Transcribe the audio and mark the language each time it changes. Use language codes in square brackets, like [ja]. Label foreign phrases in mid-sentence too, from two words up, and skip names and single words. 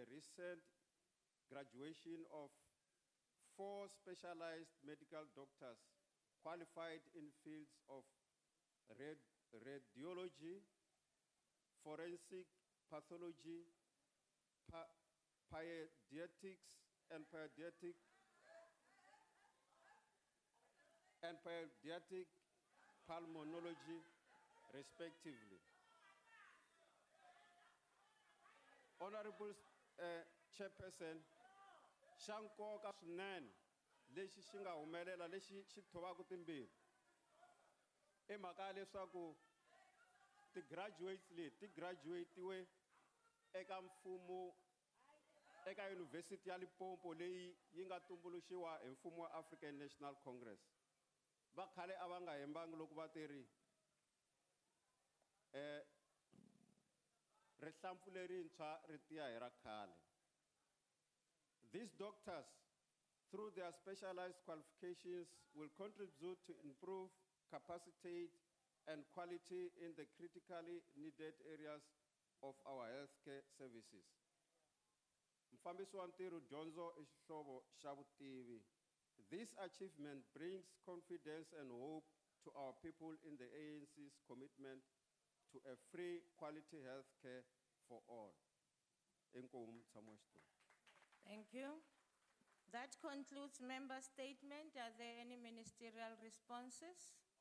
[en] recent graduation of 4 specialized medical doctors qualified in fields of radiology, forensic pathology, pediatrics, and pediatric pulmonology, respectively. Honorable Chairperson, [ts] xa nkoka swinene lexi xi nga humelela lexi xi thovaka timbirhi i mhaka ya leswaku ti-graduates leti ti graduatiwe eka mfumo eka University ya Limpopo leyi yi nga tumbuluxiwa hi mfumo wa African National Congress. Va khale a va nga hembangi loko va tiri rihlampfu lerintshwa ri tiya hi ra khale. [en] These doctors, through their specialized qualifications, will contribute to improve capacity and quality in the critically needed areas of our healthcare services. [ts] Mfambisi wa ntirho dyondzo I xihlovo xa vutivi. [en] This achievement brings confidence and hope to our people in the ANC's commitment to a free quality health care for all. Thank you. That concludes member statement. Are there any ministerial responses?